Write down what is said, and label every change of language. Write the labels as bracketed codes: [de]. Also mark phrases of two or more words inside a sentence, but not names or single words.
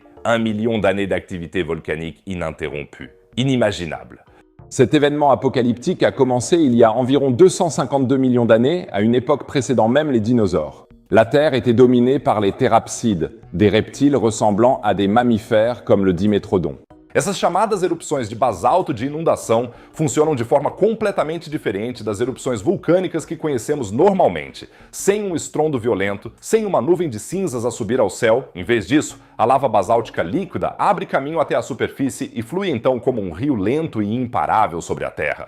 [fr] 1 million d'années d'activité volcanique ininterrompue. Inimaginable. Cet événement apocalyptique a commencé il y a environ 252 millions d'années, à une époque précédant même les dinosaures. La Terre était dominée par les therapsides, des reptiles ressemblant à des mammifères comme le dimétrodon. [pt] Essas chamadas erupções de basalto de inundação funcionam de forma completamente diferente das erupções vulcânicas que conhecemos normalmente, sem um estrondo violento, sem uma nuvem de cinzas a subir ao céu. Em vez disso, a lava basáltica líquida abre caminho até a superfície e flui então como um rio lento e imparável sobre a Terra.